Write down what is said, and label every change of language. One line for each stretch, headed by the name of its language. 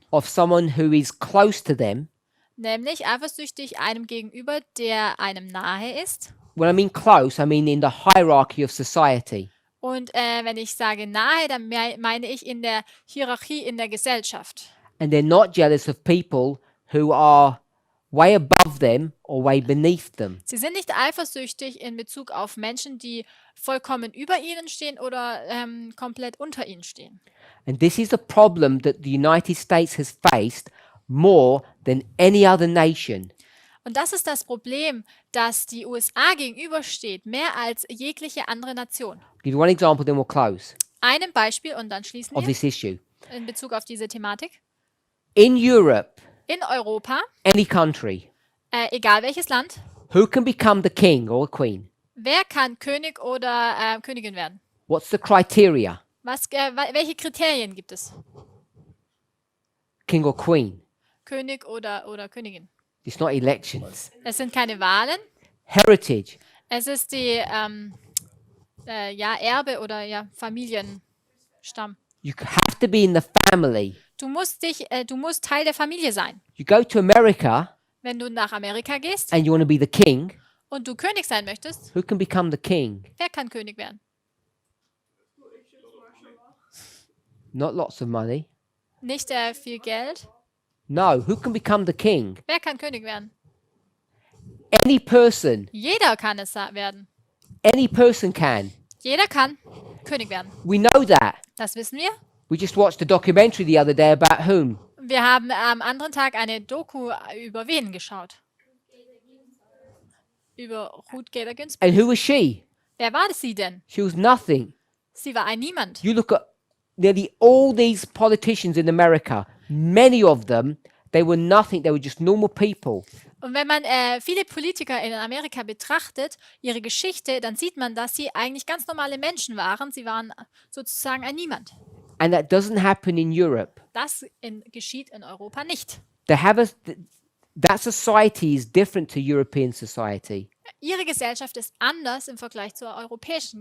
English: of someone who is close to them.
German: nämlich eifersüchtig einem gegenüber, der einem nahe ist.
English: When I mean close, I mean in the hierarchy of society.
German: Und wenn ich sage nahe, dann meine ich in der Hierarchie in der Gesellschaft.
English: And they're not jealous of people who are way above them or way beneath them.
German: Sie sind nicht eifersüchtig in Bezug auf Menschen, die vollkommen über ihnen stehen oder komplett unter ihnen stehen.
English: And this is a problem that the United States has faced more than any other nation.
German: Und das ist das Problem, dass die USA gegenübersteht, mehr als jegliche andere Nation.
English: I'll give you one example, then we'll close,
German: Einem Beispiel und dann schließen
English: of this issue.
German: in Bezug auf diese Thematik.
English: In Europe,
German: In Europa,
English: any country,
German: egal welches Land,
English: who can become the king or the queen?
German: wer kann König oder Königin werden?
English: What's the criteria?
German: Welche Kriterien gibt es?
English: King or queen?
German: König oder Königin?
English: It's not elections.
German: Es sind keine Wahlen,
English: Heritage.
German: es ist die Erbe oder Familienstamm.
English: You have to be in the family.
German: Du musst Teil der Familie sein.
English: You go to America
German: Wenn du nach Amerika gehst
English: and you want to be the king.
German: und du König sein möchtest,
English: Who can become the king?
German: wer kann König werden?
English: Not lots of money.
German: Nicht viel Geld.
English: No, who can become the king?
German: Wer kann König werden?
English: Any person.
German: Jeder kann es werden.
English: Any person can.
German: Jeder kann König werden.
English: We know that.
German: Das wissen wir.
English: We just watched a documentary the other day about whom?
German: Wir haben am anderen Tag eine Doku über wen geschaut? Über Ruth Bader Ginsburg.
English: And who was she?
German: Wer war sie denn?
English: She was nothing.
German: Sie war ein Niemand.
English: You look at nearly all these politicians in America, many of them, they were nothing. They were just normal people.
German: Und wenn man viele Politiker in Amerika betrachtet, ihre Geschichte, dann sieht man, dass sie eigentlich ganz normale Menschen waren. Sie waren sozusagen ein Niemand.
English: And that doesn't happen in Europe.
German: Das geschieht in Europa nicht.
English: That society is different to European society.
German: Ihre Gesellschaft ist anders im Vergleich zur europäischen